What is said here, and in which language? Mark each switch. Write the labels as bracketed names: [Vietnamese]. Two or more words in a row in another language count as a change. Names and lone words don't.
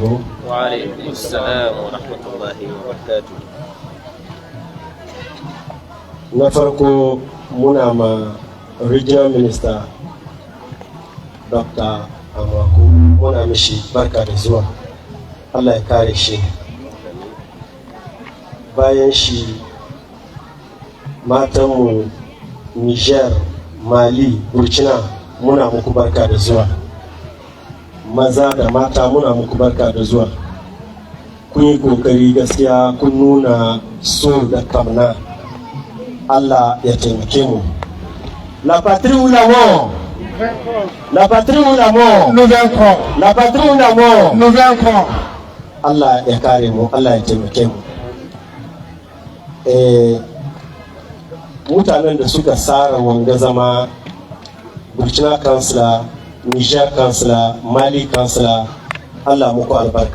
[Arabic] وعليكم السلام ورحمة الله وبركاته. [Hausa] Na farko muna ma regional minister Dr. Amwaku muna mishi barka da zuwa, Allah ya kare shi. Bayan shi matanmu Niger, Mali, Burkina muna muku barka da zuwa, maza da mata muna muku barka da zuwa. Kun yi kokari gaskiya, kun nuna so da kamna. Allah ya taimake mu. [French] La patrie ou la mort? La patrie ou la mort? Nous vaincrons. La patrie ou la mort? Nous vaincrons. [Hausa] Allah ya kare mu, Allah ya taimake mu. Mutanen da suka tsara wanga zama, Burkina Councilor, Niger Councilor, Mali Councilor, Allah muku albarka.